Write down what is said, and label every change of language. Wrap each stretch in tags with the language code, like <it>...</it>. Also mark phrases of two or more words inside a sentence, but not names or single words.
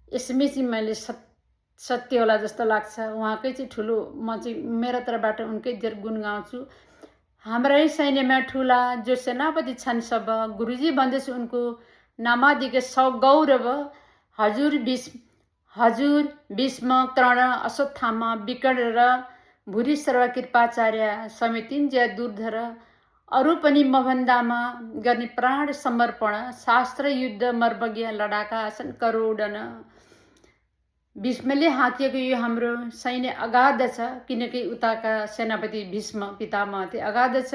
<ne>यसमै चाहिँ मैले सत्य होला जस्तो लाग्छ। उहाँकै चाहिँ ठुलो, म चाहिँ मेरो तर्फबाट उनकै धेर गुण गाउँछु। हाम्रै सैन्यमा ठुला जो सेनापति छन् सब, गुरुजी भन्दैछु उनको नामादिके गौरव। हजुर भीष्म कर्ण अश्वत्थामा विकर्ण र भूरि सर्व कृपाचार्य समितिन्जय दुर्धर, अरू पनि मभन्दामा गर्ने प्राण समर्पण, शास्त्र युद्ध मर्मज्ञ लडाका छन् करोडन। भीष्मले हाकिएको यो हाम्रो सैन्य अगाध छ, किनकि उताका सेनापति भीष्म पितामह थिए, अगाध छ।</ne>